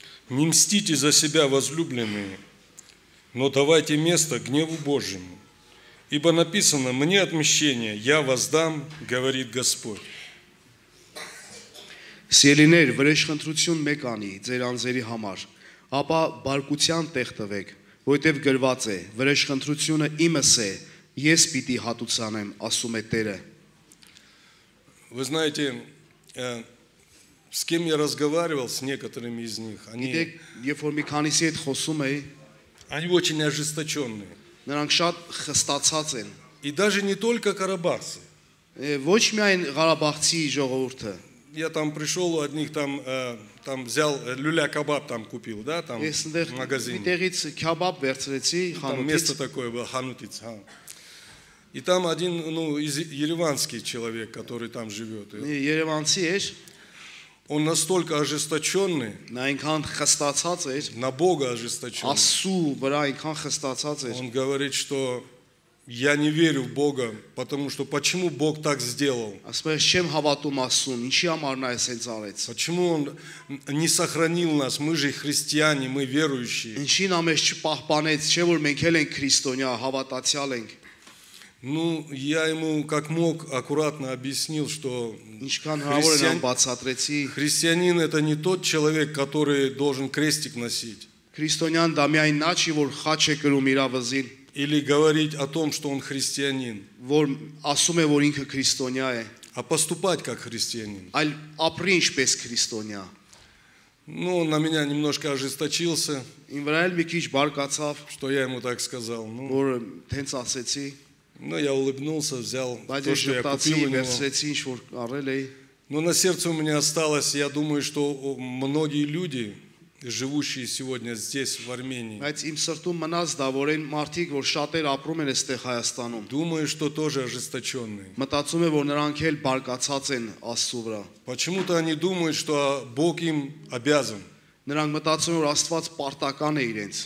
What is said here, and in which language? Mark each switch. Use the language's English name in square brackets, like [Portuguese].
[Russian] Не мстите за себя, возлюбленные, но давайте место гневу Божьему. Ибо написано: «Мне отмщение, я воздам, говорит Господь». [Armenian] Սիրելիներ, վրեժխնդրություն մեկ անի ձեր անձերի համար, ապա բարկության տեղ տվեք, որովհետև գրված է. վրեժխնդրությունը իմս է, ես պիտի հատուցանեմ, ասում է Տերը։ [Russian] Вы знаете, с кем я разговаривал, с некоторыми из них, [Armenian] Գիտեք, երբ որ մի քանիսի հետ խոսում էի, [Russian] они очень ожесточенные. [Armenian] նրանք շատ խստացած են։ [Russian] И даже не только карабахцы. [Armenian] Ոչ միայն Ղարաբաղցի ժողովուրդը։ [Russian] Я там пришел, у одних там взял люля-кабаб, там купил, да, там [Armenian] Ես [Russian] в [Armenian] այնտեղ մի [Russian] магазине. [Armenian] տեղից քյաբաբ վերցրեցի [Russian] Там место [Armenian] խանութից։ [Russian] такое было, ханутиц. И там один, ереванский человек, который там живет. [Armenian] Երևանցի էր, [Russian] Он настолько ожесточенный, [Armenian] նա այնքան խստացած էր, [Russian] на Бога ожесточенный. [Armenian] Աստծու վրա այնքան խստացած էր։ [Russian] Он говорит, что я не верю в Бога, потому что почему Бог так сделал? [Armenian] Ասում է, չեմ հավատում Աստծուն, ինչի համար նա էս հենց արեց։ [Russian] Почему Он не сохранил нас? Мы же христиане, мы верующие. [Armenian] Ինչին ամես չպահպանեց, չէ որ մենք էլ ենք քրիստոնյա, հավատացյալ ենք։ [Russian] Ну, я ему как мог аккуратно объяснил, что [Armenian] Ինչքան հնարավոր են բացատրեցի, [Russian] христианин это не тот человек, который должен крестик носить. [Armenian] քրիստոնյան դա միայն նա չի, որ խաչ է կրում իր վզին, [Russian] Или говорить о том, что он христианин, [Armenian] որ ասում է, որ ինքը քրիստոնյա է, [Russian] а поступать как христианин. [Armenian] այլ ապրի ինչպես քրիստոնյա։ [Russian] Ну, он на меня немножко ожесточился, [Armenian] Ին վրա էլ մի քիչ բարկացավ, [Russian] что я ему так сказал. Ну, [Armenian] որ տենց ասեցի, [Russian] я улыбнулся, взял [Armenian] բայց [Russian] то, [Armenian] ես [Russian] что я [Armenian] ժպտացի, [Russian] купил у него. [Armenian] վերցրեցի ինչ որ առել էի։ [Russian] Но на сердце у меня осталось, я думаю, что многие люди, живущие сегодня здесь, в Армении, [Armenian] Բայց իմ սրտում մնաց դա, որ այն մարդիկ, որ շատեր апրում են այստեղ Հայաստանում, [Russian] думаю, что тоже ожесточенные. [Armenian] մտածում է, որ նրանք էլ բարկացած են Աստծու վրա։ [Russian] Почему-то они думают, что Бог им обязан. [Armenian] Նրանք мտածում են, որ Աստված պարտական է իրենց։